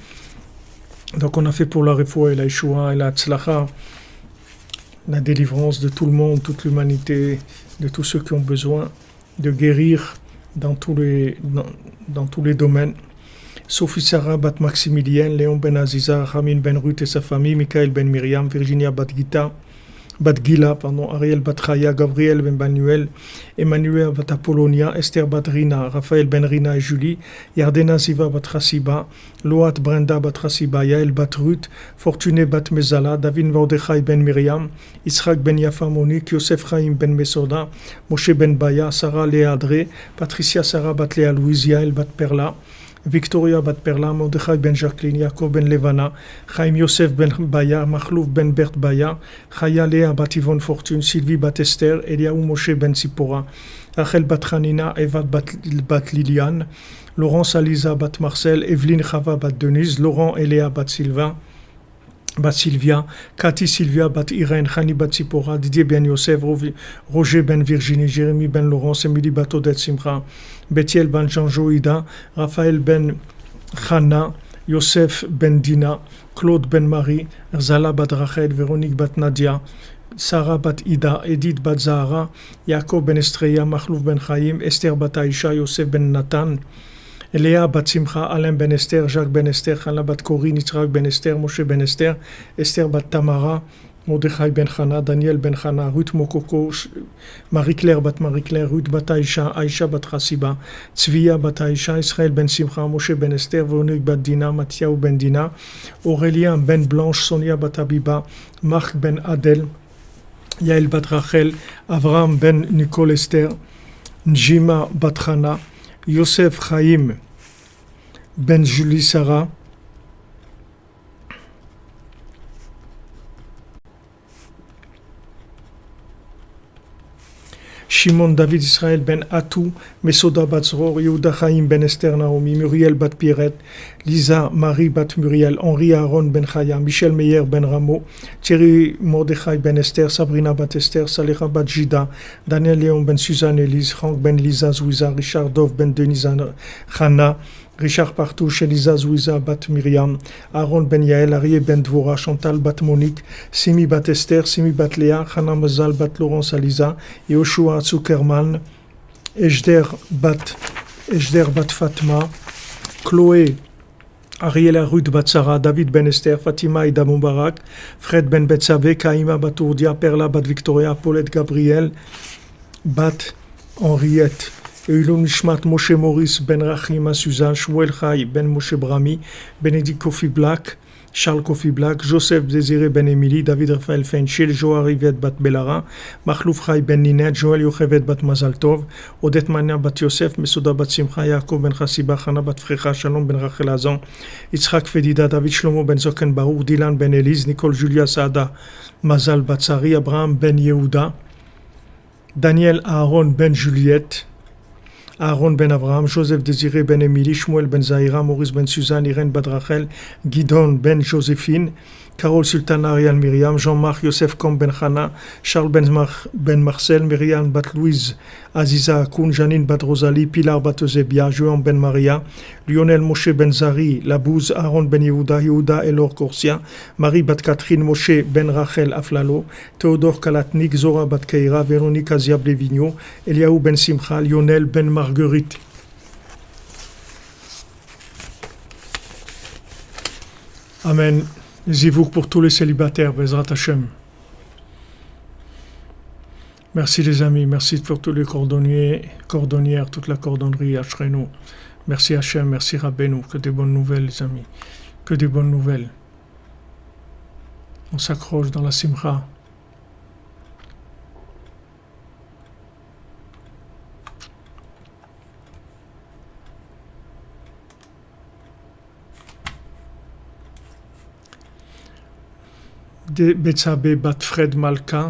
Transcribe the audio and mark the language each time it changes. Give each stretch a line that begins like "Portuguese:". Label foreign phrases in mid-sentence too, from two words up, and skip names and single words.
French: Donc, on a fait pour la Refoua et la Yeshua et la Tzlacha, la délivrance de tout le monde, toute l'humanité, de tous ceux qui ont besoin de guérir dans tous les domaines. Sophie Sarah Bat Maximilien, Léon Ben Aziza, Ramin Ben Ruth et sa famille, Michael Ben Miriam, Virginia Bat Gila, Ariel Bat Chaya, Gabriel Ben Manuel, Emmanuel Bat Apollonia, Esther Bat Rina, Raphaël Ben Rina et Julie, Yardena Ziva Bat Chassiba, Loat Brenda Bat Chassiba, Yael Bat Ruth, Fortuné Bat Mezala, David Mordechai Ben Miriam, Israq Ben Yafa Monique, Yosef Chaim Ben Mesoda, Moshe Ben Baya, Sarah Léa Adré, Patricia Sarah Bat Léa Louise, Yael Bat Perla, Victoria Bat Perla, Mordechai Ben Jacqueline, Yaakov Ben Levana, Chaim Yosef Ben Baya, Machlouf Ben Bert Baya, Chaya Léa Bat Yvonne Fortune, Sylvie Bat Esther, Eliaou Moshe Ben Sipora, Rachel Bat Hanina, Eva Bat Liliane, Laurence Aliza Bat Marcel, Evelyne Chava Bat Denise, Laurent Eléa Bat Sylvia, Cathy Sylvia Bat Irène, Khani Bat Sipora, Didier Ben Yosef, Roger Ben Virginie, Jérémy Ben Laurence, Émilie Bat Odette Simcha, Bethiel Ben Jean Joïda, Raphaël Ben Chana, Yosef Ben Dina, Claude Ben Marie, Zala Bat Rachel, Véronique Bat Nadia, Sarah Bat Ida, Edith Bat Zahara, Yaakov Ben Estreya, Machlouf Ben Chaim, Esther Bat Aïcha, Yosef Ben Nathan, Léa Bat Simcha, Alain Ben Esther, Jacques Ben Esther, Chana Bat Corinne, Yitzhak Ben Esther, Moshe Ben Esther, Esther Bat Tamara, Mordechai Ben Chana, Daniel Ben Chana, Ruth Mokoko, Marie-Claire Bat Marie-Claire, Ruth Bat Aïcha, Aïcha Bat Chassiba, Tzviya Bat Aïcha, Israël Ben Simcha, Moshe Ben Esther, Véronique Bat Dina, Mathiaou Ben Dina, Aurélien Ben Blanche, Sonia Bat Abiba, Marc Ben Adel, Yael Bat Rachel, Avram Ben Nicole Esther, Njima Bat Chana, Yosef Chaim Ben Julie Sarah, Shimon David Israël Ben Atou, Mesoda Bat Zror, Yehuda Chaim Ben Esther Naomi, Muriel Bat Pierrette, Lisa Marie Bat Muriel, Henri Aaron Ben Chaya, Michel Meyer Ben Rameau, Thierry Mordechai Ben Esther, Sabrina Bat Esther, Salecha Bat Jida, Daniel Léon Ben Suzanne Elise, Franck Ben Lisa Zouiza, Richard Dov Ben Denisa Chana, Richard Partouche, Elisa Zouiza Bat Myriam, Aaron Ben Yael, Arié Ben Dvora, Chantal Bat Monique, Simi Bat Esther, Simi Bat Léa, Chana Mazal Bat Laurence Aliza, Yoshua Zuckerman, Ejder Bat Fatma, Chloé Ariela Ruth Bat Sarah, David Ben Esther, Fatima Ida Moubarak, Fred Ben Betsavé, Kaima Bat Ourdia, Perla Bat Victoria, Paulette Gabriel, Bat Henriette, Eulon Nishmat Moshe Maurice Ben Rachima Suzanne, Shmuel Chai Ben Moshe Brami, Bénédicte Kofi Black, Charles Kofi Black, Joseph Désiré Ben Emily, David Raphaël Fenchil, Joa Rivet Bat Belara, Machlouf Chai Ben Ninet, Joël Yochevet Bat Mazaltov, Odette Mania Bat Yosef, Mesoda Bat Simcha, Yaakov Ben Chassiba, Chana Bat Frecha, Shalom Ben Rachel Azan, Yitzhak Fedida, David Shlomo Ben Zoken Baruch, Dylan Ben Elise, Nicole Julia Saada, Mazal Batsari, Abraham Ben Yehuda, Daniel Aaron Ben Juliette, Aaron ben Avraham, Joseph Désiré ben Émilie, Shmuel ben Zahira, Maurice ben Suzanne, Irène Badrachel, Guidon ben Joséphine, Carole Sultana, Ariel Myriam, Jean-Marc Yosef Kom ben Chana, Charles ben Marcel, Myriam bat Louise, Aziza Akoun, Janine bat Rosalie, Pilar bat Eusebia, Joan ben Maria, Lionel Moshe ben Zari, Labouze, Aaron ben Yehuda, Yehuda Elor Corsia, Marie bat Catherine, Moshe ben Rachel Aflalo, Théodore Kalatnik, Zora bat Keira, Véronique Aziab Levigno, Eliaou ben Simcha, Lionel ben Marguerite. Amen. Zivouk pour tous les célibataires,
Hebrew: בעזרת השם.
French: Merci les amis, merci pour tous les cordonniers, cordonnières, toute la cordonnerie, Ashrenu. Merci Hashem, merci Rabbeinu, que des bonnes nouvelles les amis, que des bonnes nouvelles. On s'accroche dans la simcha. Betsabe bat Fred Malka.